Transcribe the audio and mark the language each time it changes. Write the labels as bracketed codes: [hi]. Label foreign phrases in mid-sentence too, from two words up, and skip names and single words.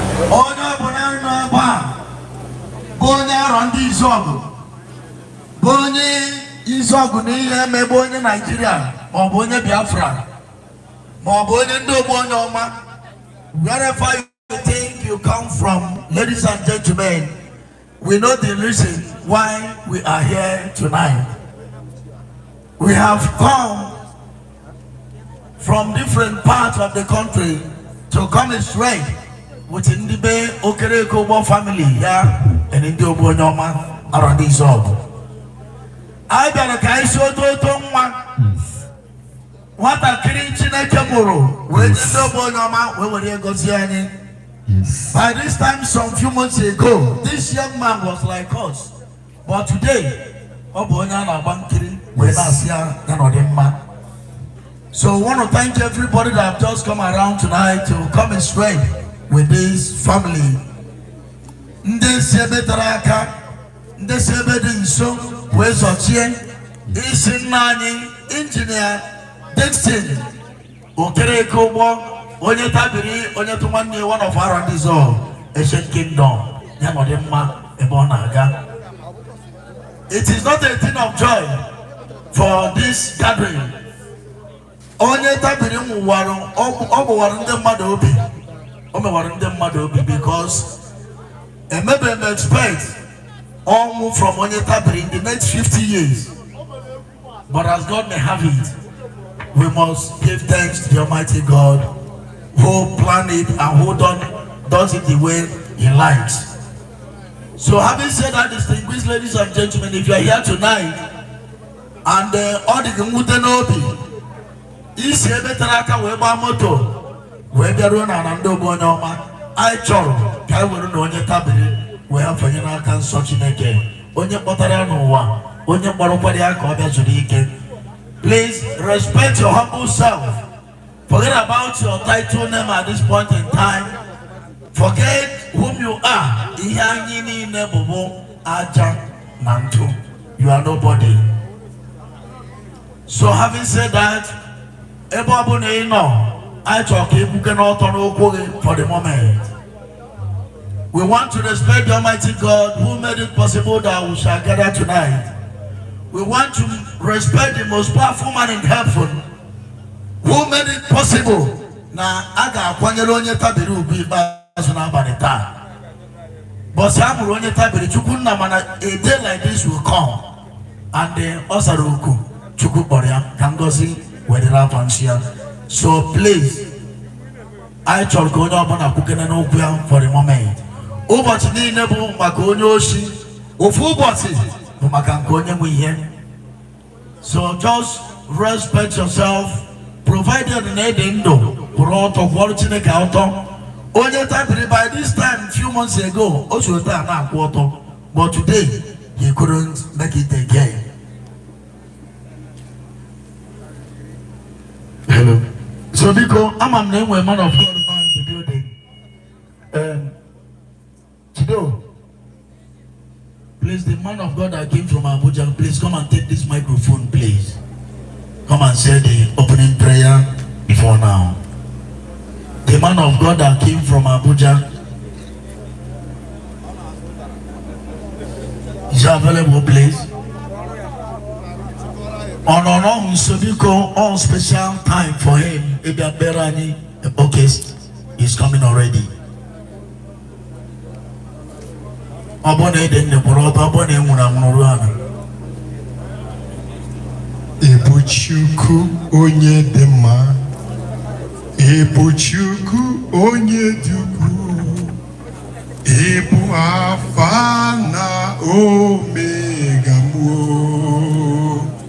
[ig] onye ọbụla nọ ebe a bụ onye arọ ndị Izọgụ, bụ onye Izọgụ na ihe emegbu onye Naịjirịa, ma ọ bụ onye Biafra, ma ọ bụ onye ndị ogbu onye ọma, [en] wherever you think you come from, ladies and gentlemen, we know the reason why we are here tonight. We have come from different parts of the country to come straight with Ndibe Okereke Ogbo family here and Ndi Ogbo onye ọma around Izọgụ. [ig] Anyị bịara ka anyị si oto oto nwa. Nwatakịrị Chineke mụrụ, wee nye ndị ogbo onye ọma, wee were ya gọzie anyị. [en] Yes. By this time, some few months ago, this young man was like us. But today, [ig] ọ bụ onye a na-agba nkiri, wee na-asị ya, ya na ọ dị mma. [en] So I want to thank everybody that have just come around tonight to come and strength with this family. [ig] Ndị si ebe tere aka, ndị si ebe dị nso, wee zọchie. Isi nna anyị, Engineer Dixon Okereke Ụgbọ, onye tabiri, onye tụ nwanne, [en] one of our Ancient Kingdom, [ig] ya nọ dị mma ebe ọ na-aga. [en] It is not a thing of joy for this gathering. [ig] Onye tabiri m wụwarụ, ọ, ọ gbụwarụ ndị mmadụ obi. O mewara ndị mmadụ obi because emebe m expect ọnwụ from onye tabiri [en] in the next fifty years. But as God may have it, we must give thanks to the Almighty God who planned it and who done, does it the way he likes. So having said that, distinguished ladies and gentlemen, if you are here tonight, and, [ig] uh, ọ dị gị mwute n'obi, isi ebe tere aka wee gbaa moto, wee bịaruo n'ala ndị ogbu onye ọma, anyị chọrọ ka anyị were na onye tabiri wee fanye n'aka nsọ Chineke. Onye kpọtara ya n'ụwa, onye kpọrọkwara ya ka ọ bịa zuru ike. [en] Please respect your humble self. Forget about your title name at this point in time. Forget whom you are. [ig] Ihe anyị niile bụ bụ aja na ntụ. [en] You are nobody. So having said that, [ig] ebe ọ bụ na ị nọ, anyị chọrọ ka ị kwuke n'ọtọ n'ụkwụ gị [en] for the moment. We want to respect the Almighty God who made it possible that we shall gather tonight. We want to respect the most powerful man in heaven who made it possible [ig] na a ga-akwanyere onye tabiri ugwu ikpeazụ n'abalị taa. But a mụrụ onye tabiri, Chukwu nna mana [en] a day like this will come. And, [ig] eh, ọ sara oku, Chukwu kpọrọ ya, ka ngọzi were afansi ya. [en] So please, [ig] anyị chọrọ ka onye ọbụla kwukene n'okwu ya [en] for the moment. [ig] Ụbọchị niile bụ maka onye oshi, ofu ụbọchị bụ maka nke onye nwe ihe. [en] So just respect yourself, provided [ig] na ị dị ndụ, kwụrụ ọtọ, kwụọrọ Chineke ọtọ. Onye tabiri [en] by this time, few months ago, [ig] o so taa na-akwụ ọtọ. [en] But today, he couldn't make it again. Hello. So, [ig] biko, ama m na enwe [en] man of God [ig] nọ [en] in the building. Um, Chido, please, the man of God that came from Abuja, please come and take this microphone, please. Come and say the opening prayer before now. The man of God that came from Abuja, is available, please. Oh, no, no, so biko, all special time for him. [ig] Ebe abere anyị, [en] okay, he's coming already. [ig] Ọ bụ na ị dị ndụ, kwụrụ ọtọ, ọ bụ na ị nwụrụ anwụ, nọrọ ala. Ị bụ Chukwu onye dị mma. Ị bụ Chukwu onye dị ukwuu. Ị bụ Alfa na Omega m o.